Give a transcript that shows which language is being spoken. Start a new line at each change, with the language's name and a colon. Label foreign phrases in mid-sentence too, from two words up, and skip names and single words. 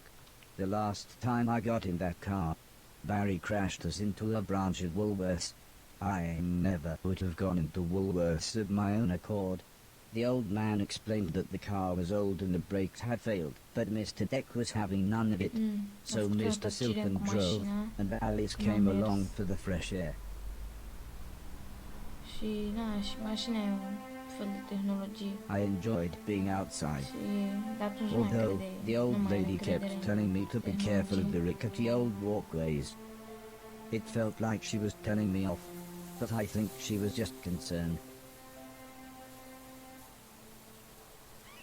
English: "The last time I got in that car, Barry crashed us into a branch of Woolworths. I never would have gone into Woolworths of my own accord." The old man explained that the car was old and the brakes had failed, but Mr. Deck was having none of it. So Mr. Silken drove, and Alice came along for the fresh air.
Romanian: Și, na, și mașina e un fel de tehnologie.
English: I enjoyed being outside,
Romanian: Și de atunci
English: although the old lady kept telling me to be careful of the rickety old walkways. It felt like she was telling me off, but I think she was just concerned.